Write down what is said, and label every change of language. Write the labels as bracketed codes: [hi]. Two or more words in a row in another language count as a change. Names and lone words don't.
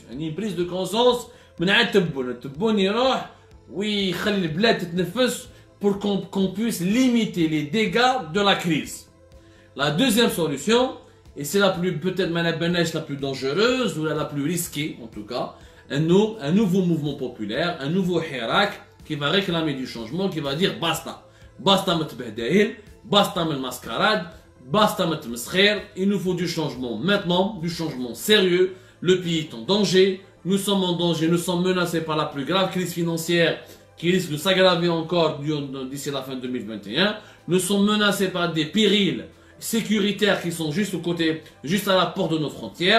[fr] Une prise de conscience, pour qu'on puisse limiter les dégâts de la crise. La deuxième solution, et c'est peut-être la plus dangereuse ou la plus risquée en tout cas, un nouveau mouvement populaire, un nouveau hirak qui va réclamer du changement, qui va dire basta. Basta metbehdaïl, basta mascarade, basta metmeskhir. Il nous faut du changement maintenant, du changement sérieux. Le pays est en danger, nous sommes en danger, nous sommes menacés par la plus grave crise financière qui risque de s'aggraver encore d'ici la fin 2021. Nous sommes menacés par des périls sécuritaires qui sont juste à la porte de nos frontières.